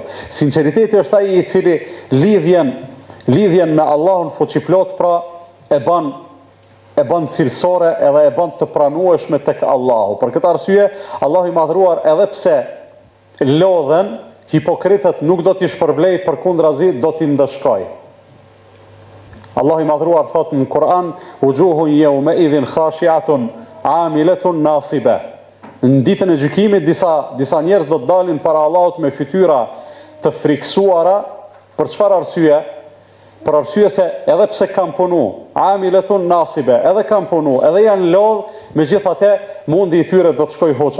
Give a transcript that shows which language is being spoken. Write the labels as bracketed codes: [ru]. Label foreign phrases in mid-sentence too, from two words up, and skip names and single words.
[sq] Sinqeriteti është ai i cili lidhjen me Allahun fuqiplot pra e bën cilësore edhe e bën të pranueshme tek Allahu. Për këtë arsye, Allahu i madhruar edhe pse lodhen, hipokritët nuk do t'i shpërblej, përkundrazi do t'i ndëshkoj. Allah i madhruar thot në Kur'an, [ar] wujuhun yawma idhin khashi'atun amilatun nasiba. [sq] Në ditën e gjykimit disa njerëz do të dalin para Allahut me fytyra të friksuara. Për çfarë arsye? për arsye se edhe pse kam punu, [ar] amiletun nasibe, [sq] edhe kam punu, edhe janë lodh, megjithatë mundi i tyre do të shkoj hoç.